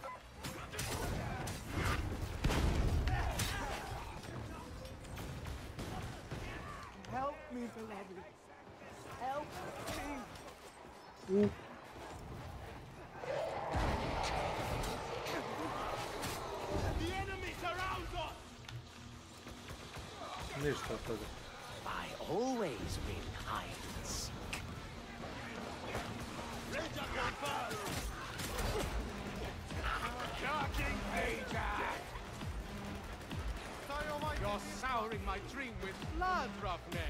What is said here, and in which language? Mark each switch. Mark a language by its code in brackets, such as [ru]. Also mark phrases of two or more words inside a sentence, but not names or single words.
[en] Help me, beloved. Help me. The enemy surrounds us. [sr] Ništa od toga. [en] I always win hide and seek. Ranger confirmed. Charging Ranger. You're souring my dream with blood, Roughneck.